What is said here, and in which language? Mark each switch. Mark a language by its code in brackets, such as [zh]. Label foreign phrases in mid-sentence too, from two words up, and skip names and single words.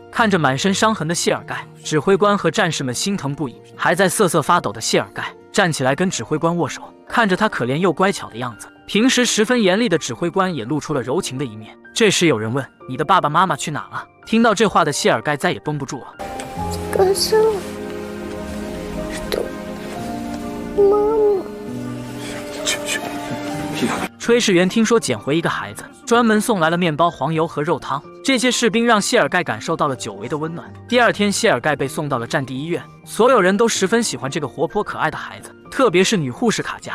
[zh] 看着满身伤痕的谢尔盖，指挥官和战士们心疼不已。还在瑟瑟发抖的谢尔盖站起来跟指挥官握手，看着他可怜又乖巧的样子，平时十分严厉的指挥官也露出了柔情的一面。这时有人问：“你的爸爸妈妈去哪了？”听到这话的谢尔盖再也绷不住了。 [ru] Сказала, что мама。 [zh] 炊事员听说捡回一个孩子，专门送来了面包、黄油和肉汤。这些士兵让谢尔盖感受到了久违的温暖。第二天，谢尔盖被送到了战地医院，所有人都十分喜欢这个活泼可爱的孩子，特别是女护士卡佳。